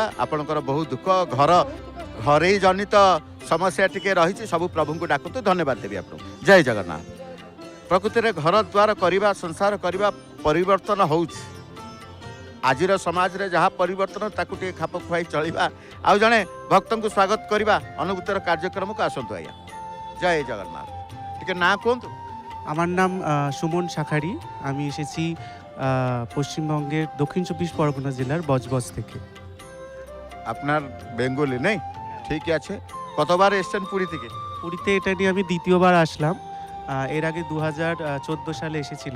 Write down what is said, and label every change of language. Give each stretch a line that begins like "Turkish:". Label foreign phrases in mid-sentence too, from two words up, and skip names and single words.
Odia: ଆପଣଙ୍କର ବହୁ ଦୁଃଖ, ଘରେଇ ଜନିତ ସମସ୍ୟା ଟିକେ ରହିଛି, ସବୁ ପ୍ରଭୁଙ୍କୁ ଡାକନ୍ତୁ। ଧନ୍ୟବାଦ ଦେବି ଆପଣଙ୍କୁ। ଜୟ ଜଗନ୍ନାଥ। ପ୍ରକୃତିରେ ଘର ଦ୍ୱାର କରିବା, ସଂସାର କରିବା, ପରିବର୍ତ୍ତନ ହେଉଛି। ଆଜିର ସମାଜରେ ଯାହା ପରିବର୍ତ୍ତନ, ତାକୁ ଟିକେ ଖାପ ଖୁଆଇ চলিবা। ଆଉ ଜଣେ ଭକ୍ତଙ୍କୁ ସ୍ୱାଗତ କରିବା ଅନୁଭୂତିର କାର୍ଯ୍ୟକ୍ରମକୁ ଆସନ୍ତୁ। ଆଜ୍ଞା,
Bangla: জয় জগন্নাথ। ঠিক না কুহতু। আমার নাম সুমন শাখারি, আমি এসেছি পশ্চিমবঙ্গের দক্ষিণ 24 পরগনা জেলার বজবজ থেকে। আপনার বেঙ্গলি নেই? ঠিক আছে। কতবার এসেছেন পুরী থেকে? পুরীতে এটা নিয়ে আমি দ্বিতীয়বার আসলাম। এর আগে 2014 সালে এসেছিলাম।